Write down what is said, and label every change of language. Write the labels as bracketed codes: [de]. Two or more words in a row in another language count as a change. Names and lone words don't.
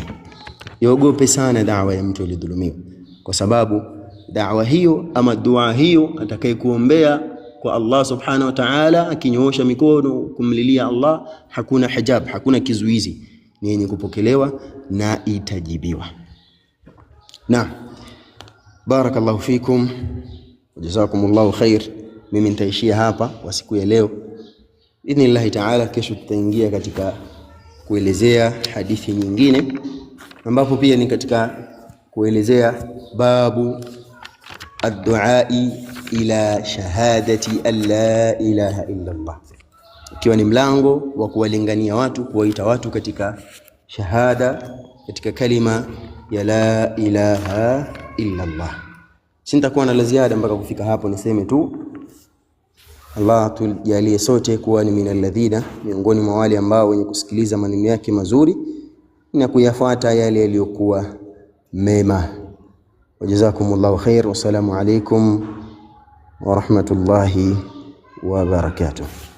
[sw] Iogope sana da'wa ya mtu aliyedhulumiwa, kwa sababu da'wa hiyo ama dua hiyo atakayekuombea kwa [ar] الله سبحانه وتعالى [sw] akinyoosha mikono kumlilia Allah, hakuna hijab, hakuna kizuizi, ni yenye kupokelewa na itajibiwa. [ar] Na بارك الله فيكم، جزاكم الله خير. [sw] Mimi nitaishia hapa kwa siku ya leo [ar] إذن الله تعالى. [sw] Kesho tutaingia katika kuelezea hadithi nyingine, ambapo pia ni katika kuelezea [ar] باب الدعاء إلى شهادة أن لا إله إلا الله, [sw] ikiwa ni mlango wa kuwalingania watu, kuwaita watu katika shahada, katika kalima ya [ar] لا إله إلا الله. [sw] Sintakuwa na la ziada mpaka kufika hapo, niseme tu Allah tujalie sote kuwa ni [ar] من الذين, [sw] miongoni mwa wale ambao wenye kusikiliza maneno yake mazuri na kuyafuata yale yaliyokuwa mema. [ar] وجزاكم الله خير، والسلام عليكم ورحمة الله وبركاته.